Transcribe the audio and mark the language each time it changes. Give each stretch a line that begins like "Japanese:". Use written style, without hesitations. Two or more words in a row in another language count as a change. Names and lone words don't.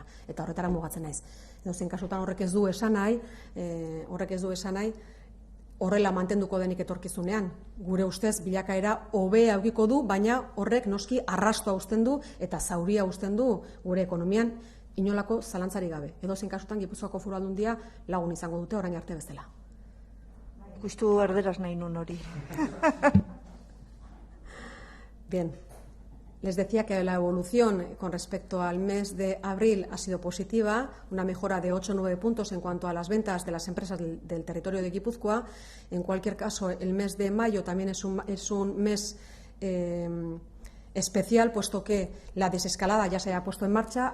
Basque: Eta horretara mugatzen naiz. Edozein kasutan horrek ez du esan nahi, horrela mantenduko denik etorkizunean. Gure ustez bilakaera hobea edukiko du, baina horrek noski arrastoa uzten du eta zauria uzten du gure ekonomian inolako zalantzarik gabe. Edozein kasutan Gipuzkoako Foru Aldundia lagun izango dute orain arte bezala. Justu erderaz nahi nun hori.
Spanish: Bien. Les decía que la evolución con respecto al mes de abril ha sido positiva, una mejora de 8 o 9 puntos en cuanto a las ventas de las empresas del territorio de Guipúzcoa. En cualquier caso, el mes de mayo también es un mes especial, puesto que la desescalada ya se había puesto en marcha.